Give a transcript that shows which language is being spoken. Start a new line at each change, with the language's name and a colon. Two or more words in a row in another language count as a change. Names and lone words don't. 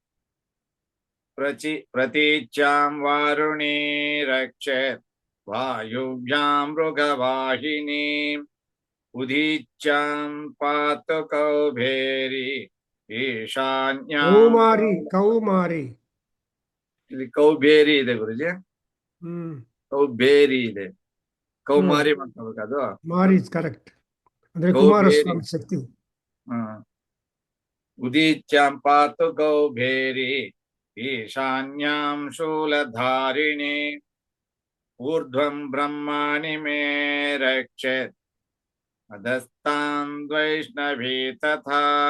Sanskrit: प्रतीच्यां वारुणे रक्षेत् वायुव्यां मृगवाहिनी उदीच्यां पातु कौबेरी ಈಶಾನ್ಯಾಂ Kaumari. Kaumari.
Kannada: ಇಲ್ಲಿ ಕೌಬೇರಿ ಇದೆ ಗುರುಜಿ, Hmm. ಕೌಬೇರಿ ಇದೆ, No, ಕೌಮಾರಿ ಮಾಡ್ಕೋಬೇಕದು.
English: Mari is correct. Andre
Kannada: ಕೌಬೇರಿ. Kumaraswamy Shakti.
Sanskrit: ಉದೀಚ್ಯಾಂ ಪಾತು ಕೌಬೇರಿ ಈಶಾನ್ಯಾಂ ಶೂಲಧಾರಿಣಿ ಊರ್ಧ್ವಂ ಬ್ರಹ್ಮಾಣಿ ಮೇ ರಕ್ಷೇತ್ ಅಧಸ್ತಾಂ ವೈಷ್ಣವೀ ತಥಾ